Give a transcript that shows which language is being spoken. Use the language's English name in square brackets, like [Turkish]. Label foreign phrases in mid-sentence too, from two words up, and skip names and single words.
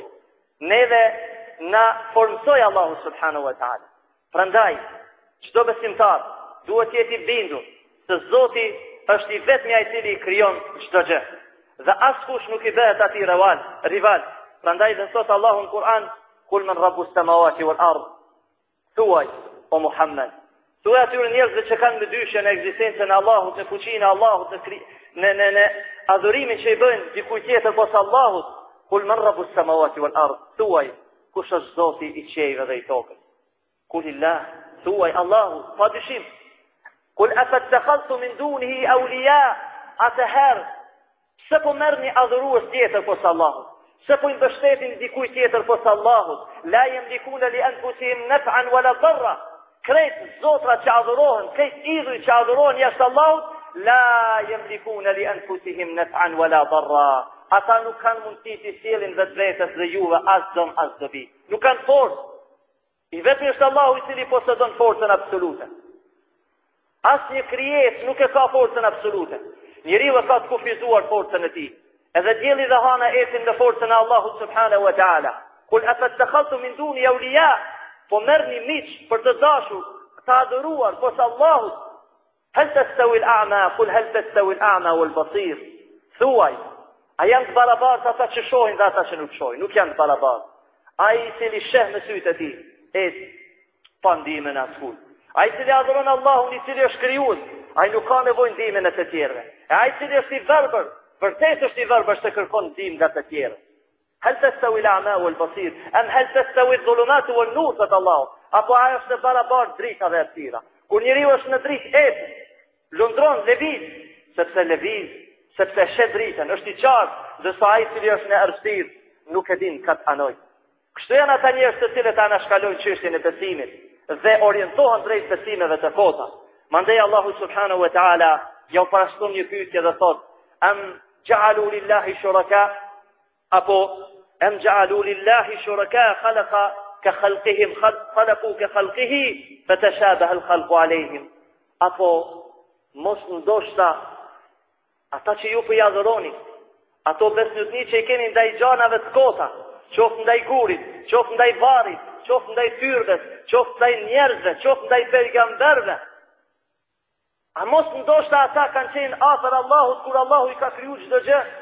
[Albanian] Neve na formsoi Allahu [Arabic] سبحانه وتعالى. [Albanian] Prandaj çdo besimtar duhet jetë i bindur se Zoti është i vetmi ai i cili krijon çdo gjë. Dhe askush nuk i bëhet atij rival. Prandaj dhe thot Allahu në Kur'an, [Arabic] قل من رب السماوات والأرض. [Albanian] Thuaj o Muhammed, thuaj atyre njerëzve që kanë dyshje në ekzistencën e Allahut, në fuqinë e Allahut, në adhurimin që i bëjnë dikujt tjetër posa Allahut, [Arabic] قل من رب السماوات والأرض. [Albanian] Thuaj kush është Zoti i qiejve dhe i tokës. Kulillah, thuaj Allahu, pa dyshim. [Arabic] قل أفاتخذتم من دونه أولياء. [Albanian] Atëherë pse po merrni adhurues tjetër posa Allahut? Se po i mbështetin dikujt tjetër posa Allahut, [Arabic] لا يملكون لأنفسهم نفعا ولا ضرا. [Albanian] Krejt zotra që adhurohen, krejt idhuj që adhurohen jashtë Allahut, [Arabic] لا يملكون لأنفسهم نفعا ولا ضرا. [Albanian] Ata nuk kanë mundësi të sjellin vetvetes dhe juve as dëm as dobi. Nuk kanë forcë. I vetmi është Allahu i cili posedon forcën absolute. Asnjë krijesë nuk e ka forcën absolute. Njeriu ka të kufizuar forcën e tij. Edhe dielli dhe hana etin në forcën e Allahut [Arabic] سبحانه وتعالى. قل أفاتخذتم من دون أولياء, [Albanian] po merrni miq për të dashur, të adhuruar posa Allahut. [Arabic] هل يستوي الأعمى قل هل يستوي الأعمى والبصير. [Albanian] Thuaj, a janë të barabartë ata që shohin dhe ata që nuk shohin? Nuk janë të barabartë. Ai i cili sheh me sytë e tij, pa ndihmën e askujt. Ai i cili adhuron Allahun, i cili është krijues, ai nuk ka nevojë ndihmën e të tjerëve. Ai i cili është i verbër, vërtet është i verbër që kërkon ndihmë nga të tjerë. [Arabic] هل يستوي الأعمى والبصير أم هل تستوي الظلمات والنور, [Albanian] thot Allahu. Apo ai është në barabartë drita dhe errësira. Kur njeriu është në dritë, lundron, lëviz, sepse shet dritën, është i qartë, dhe sa ai i cili është në errësirë nuk e din kat anoj. Kështu janë ata njerëz të cilët anashkalojnë çështjen e besimit dhe orientohen drejt besimeve të kota. Mandej Allahu [Arabic] سبحانه وتعالى [Albanian] ja u parashton një pyetje dhe thot: [Arabic] أم جعلوا لله شركاء, apo أم جعلوا لله شركاء خلق كخلقهم خلقوا كخلقه فتشابه الخلق عليهم. [Albanian] Apo mos ndoshta ata që ju për adhuroni, ato besnutni që i keni ndaj gjanave të kota, qoftë ndaj gurit, qoftë ndaj varit, qoftë ndaj tyrves, qoftë ndaj njerëzve, qoftë ndaj pejgamberve. A mos ndoshta ata kanë qenë afër Allahut kur Allahu i ka kriju çdo gjë?